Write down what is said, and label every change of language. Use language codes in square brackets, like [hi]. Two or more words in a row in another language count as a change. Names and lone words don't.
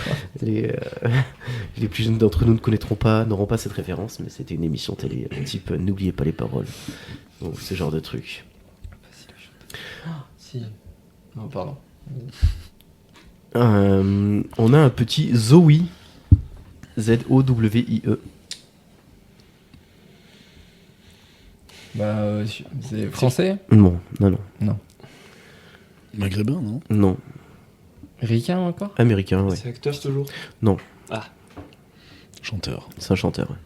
[fr] Les plus jeunes d'entre nous ne connaîtront pas, n'auront pas cette référence, mais c'était une émission télé type N'oubliez pas les paroles. Donc, ce genre de truc. Si. Non, pardon. On a un petit Zowie. Z-O-W-I-E. Bah, c'est français? Non. Maghrébin, non? Non. Ricain encore? Américain, ouais. C'est acteur toujours. Chanteur. C'est un chanteur, ouais.